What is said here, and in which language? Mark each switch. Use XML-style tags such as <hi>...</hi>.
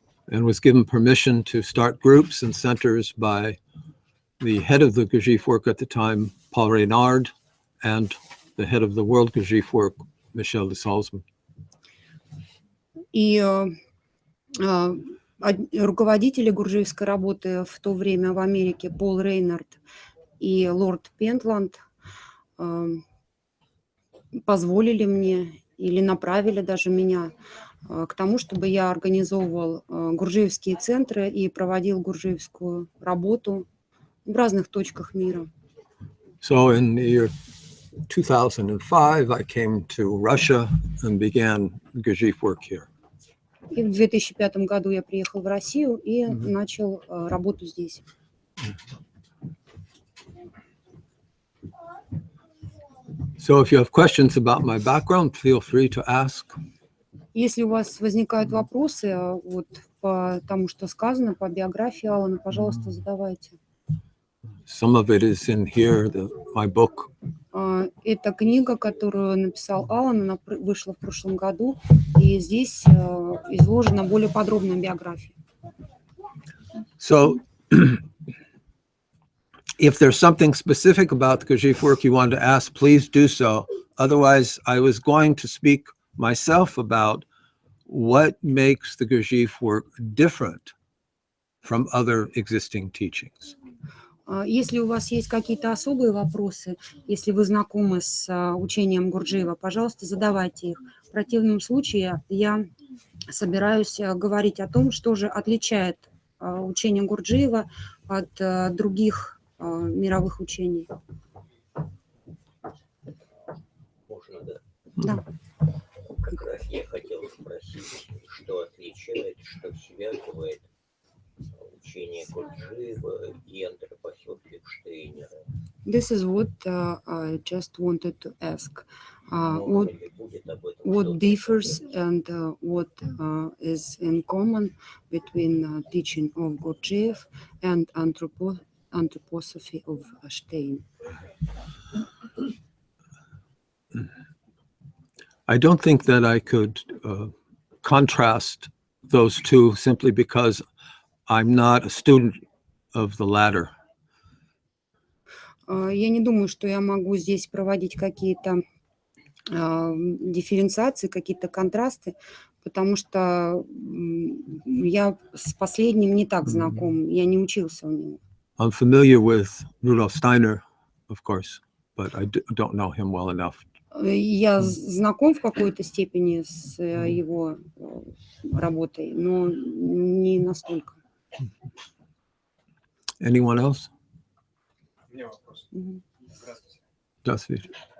<en>And was given permission to start groups and centers by the head of the Gurdjieff work at the time, Paul Reynard, and the head of the World Gurdjieff work, Michel de Salzman.</en> <ru>И руководители гурджиевской работы в то время в Америке, Пол Рейнард и лорд Пентланд, позволили мне или направили даже меня к тому, чтобы я организовывал гурджиевские центры и проводил гурджиевскую работу в разных точках мира.</ru> <en>So in the year 2005, I came to Russia and began Gurdjieff work here.</en> <ru>И в 2005 году я приехал в Россию и начал работу здесь.</ru> <en>So if you have questions about my background, feel free to ask.</en> <ru>Если у вас возникают вопросы вот по тому, что сказано, по биографии Алана, пожалуйста, задавайте.</ru> <en>Some of it is in here, my book.</en> <ru>Это книга, которую написал Алан, она вышла в прошлом году, и здесь изложена более подробная биография.</ru> <en>So if there's something specific about the Gurdjieff work you want to ask, please do so. Otherwise, I was going to speak myself about what makes the Gurdjieff work different from other existing teachings.</en> <ru>Если у вас есть какие-то особые вопросы, если вы знакомы с учением Гурджиева, пожалуйста, задавайте их. В противном случае я собираюсь говорить о том, что же отличает учение Гурджиева от других мировых учений. Можно, да? Да. Как раз я хотел спросить, что отличает, что связывает учение Гурджиева и энтропию Штейнера.</ru> <en>This is what I just wanted to ask. What differs and what is in common between teaching of Gurdjieff and anthroposophy of Stein? I don't think that I could contrast those two simply because I'm not a student of the latter.</en> <ru>Я не думаю, что я могу здесь проводить какие-то дифференциации, какие-то контрасты, потому что я с последним не так знаком, я не учился у него.</ru> <en>I'm familiar with Rudolf Steiner, of course, but I don't know him well enough.</en> <ru>Я знаком в какой-то степени с его работой, но не настолько.</ru> <en>Anyone else?</en> <ru>У меня вопрос. Здравствуйте. Здравствуйте.</ru>